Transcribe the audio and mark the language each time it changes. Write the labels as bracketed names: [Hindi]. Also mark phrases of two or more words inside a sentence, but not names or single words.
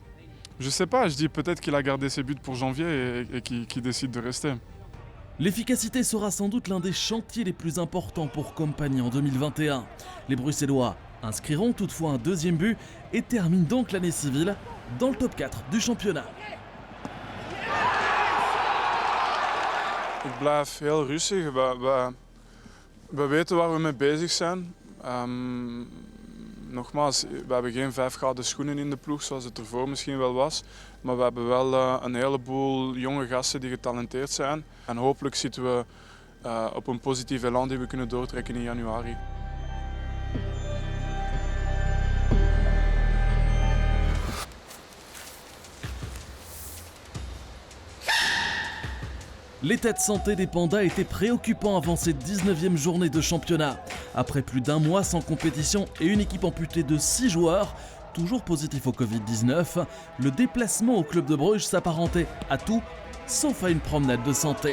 [French] Je sais pas, je dis peut-être qu'il a gardé ses buts pour janvier et qu'il décide de rester. L'efficacité sera sans doute l'un des chantiers les plus importants pour Compagnie en 2021. Les Bruxellois inscriront toutefois un 2e but et terminent donc l'année civile dans le top 4 du championnat. [Dutch] Ik blijf heel rustig. We weten waar we mee bezig zijn. Nogmaals, we hebben geen 5 gouden schoenen in de ploeg zoals het ervoor misschien wel was. Maar we hebben wel een heleboel jonge gasten die getalenteerd zijn. En hopelijk zitten we op een positief elan die we kunnen doortrekken in januari. [French] L'état de santé des Pandas était préoccupant avant cette 19e journée de championnat. Après plus d'un mois sans compétition et une équipe amputée de 6 joueurs, toujours positifs au Covid-19, le déplacement au club de Bruges s'apparentait à tout, sauf à une promenade de santé.